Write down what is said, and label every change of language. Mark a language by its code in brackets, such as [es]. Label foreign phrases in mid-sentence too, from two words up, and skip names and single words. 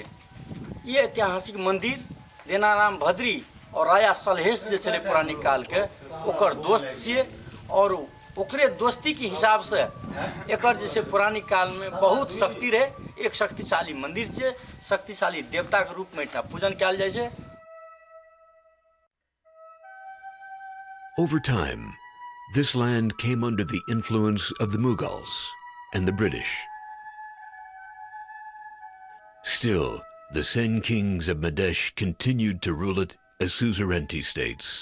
[mai] ये ऐतिहासिक मंदिर देनाराम भद्री और राजा सलहेश जे चले पौराणिक काल के ओकर दोस्त छे, और ओकरे दोस्ती के हिसाब से एकर जैसे पौराणिक काल में बहुत शक्ति रहे। एक शक्तिशाली मंदिर छे, शक्तिशाली देवता के रूप में एकटा पूजन कयल जाय छे। [en] Over time, this land came under the influence of the Mughals and the British. Still, the Sen kings of Madhesh continued to rule it as suzerainty states.